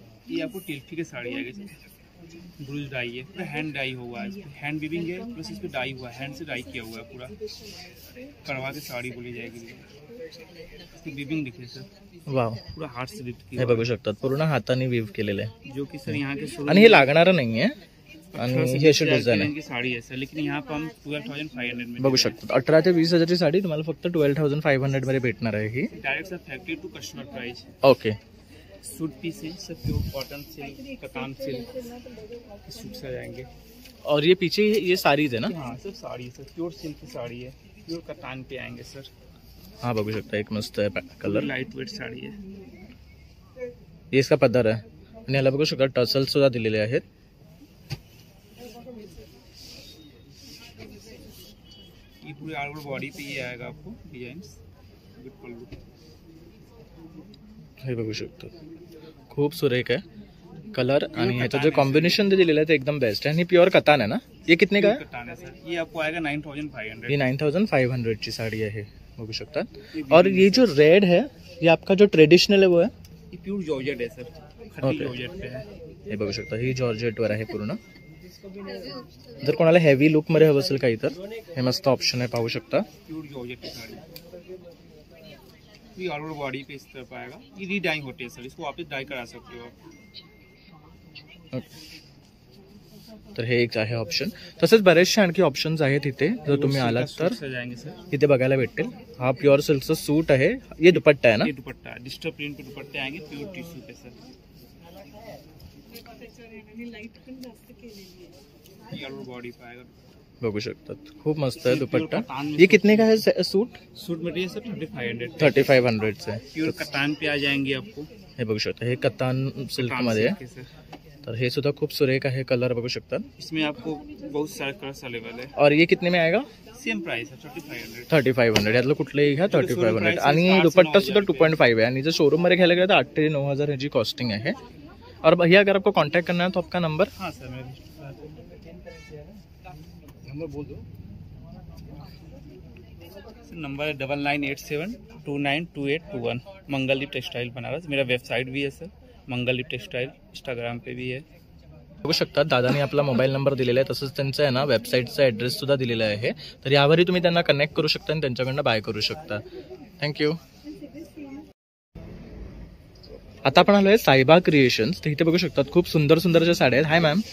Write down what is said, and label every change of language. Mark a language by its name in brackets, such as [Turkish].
[Hindi] ये आपको टिल्फी की साड़ी आएगी सर, ब्रूज डाई है, पूरा हैंड डाई हुआ है, हैंड वीविंग है, प्लस इस पे डाई हुआ है, हैंड से डाई किया हुआ है पूरा. करवा के साड़ी बोली जाएगी. इसकी वीविंग देखिए सर, वाव, पूरा हाथ से लिफ्ट [Marathi] हे [Hindi] किया [Marathi] बघू शकतात, पूर्ण हाताने वीव केलेलं आहे. [Hindi] जो कि सर यहाँ के [Marathi] आणि हे लागणारं नाहीये. आणि हे अशी डिझाईन आहे, [Hindi] की साड़ी है सर, लेकिन यहाँ पर हम 12,500 में [Marathi] बघू शकतात. 18 ते 20 हजारची साडी तुम्हाला फक्त 12,500 मध्ये भेटणार आहे ही. [English] Direct sir factory to customer price. Okay, [Hindi] suit piece है sir, pure cotton silk, कतान silk suits आ जाएंगे. और ये पीछे ये साड़ीज है ना? हाँ सर साड़ी है सर, प्योर सिल्क की साड़ी है, प्योर कतान पे आएंगे सर. [Marathi] हा बघू शकता, एक मस्त कलर, [Hindi] लाइट वेट साड़ी है. ये इसका [Marathi] पदर आहे आणि याला बघू शकता टसल सुद्धा दिलेले आहेत. [Hindi] ये पूरी ऑल ओवर बॉडी पे ये आएगा आपको डिजाइन्स विद पल्लू. [Marathi] हे बघू शकतो, खूप सुरेख आहे कलर आणि ह्याचं जे कॉम्बिनेशन दिलेलं आहे ते एकदम बेस्ट आहे. आणि प्युअर कतान आहे ना? [Hindi] ये कितने का है? कतान है सर, ये आपको आएगा 9,500. [Marathi] ये 9,500 ची साड़ी आहे, बघू शकतात. [Hindi] और ये जो रेड है, ये आपका जो ट्रेडिशनल है वो है? ये प्योर जॉर्जेट है सर, खट्टी जॉर्जेट पे है. [Marathi] हे बघू शकता, ही जॉर्जेट वर आहे पूर्ण. जर कोणाला हेवी लुक मध्ये हवं असेल काही तर हे मस्त ऑप्शन आहे, पाहू शकता. [Hindi] प्योर जॉर्जेट की साड़ी, ये ऑल ओवर बॉडी पे इस तरह आएगा. ये रीडाइंग होती है सर, इसको वापस डाई करा सकते हो आप. [Marathi] तर हे एक आहे ऑप्शन. तसेच बरेचसे आणखी ऑप्शन्स आहेत इथे, जर तुम्ही आलात तर [Hindi] जाएंगे सर. [Marathi] इथे बघायला भेटेल. हा प्युअर सिल्कचा सूट आहे, ये दुपट्टा आहे ना. [Hindi] ये दुपट्टा डिजिटल प्रिंट पे दुपट्टे आएंगे प्योर टिश्यू पे सर. ये और बॉडी पे आएगा. [Marathi] बघू शकतात खूप मस्त आहे दुपट्टा. [Hindi] ये कितने का है सूट? [English] suit material sir [Marathi] 3500 आहे. [Hindi] प्योर कतान पे आ जाएंगे आपको. [Marathi] हे बघू शकता, हे कतान सिल्क मध्ये आहे. तर हे सुद्धा खूप सुरेख आहे, कलर बघू शकतात. [Hindi] इसमें आपको बहुत सारे कलर्स अवेलेबल है. और ये कितने में आएगा? सेम प्राइस है 3500. [Marathi] 3500 यातलं कुठलंही घ्या 3500. आणि दुपट्टा सुद्धा 2.5 आहे. आणि जर शोरूम मध्ये घ्यायला गेलं तर 8 ते 9000 ह्याची कॉस्टिंग आहे. [Hindi] और भैया अगर आपको कांटेक्ट करना है तो आपका नंबर? हाँ सर मैं नंबर बोल दो. नंबर है 9987292821. मंगलदीप टेक्सटाइल बनारस. मेरा वेबसाइट भी है सर, मंगलदीप टेक्सटाइल. इंस्टाग्राम पे भी है. [Marathi] बघू शकता दादानी आपला मोबाईल नंबर दिलेला आहे, तसंच त्यांचा आहे ना वेबसाईटचा ॲड्रेस सुद्धा दिलेला आहे. तर यावरही तुम्ही त्यांना कनेक्ट करू शकता आणि त्यांच्याकडनं बाय करू शकता. थँक्यू. आता आपण आलोय साईबा क्रिएशन्स. तर इथे बघू शकतात खूप सुंदर सुंदरच्या साड्या आहेत. हाय मॅम.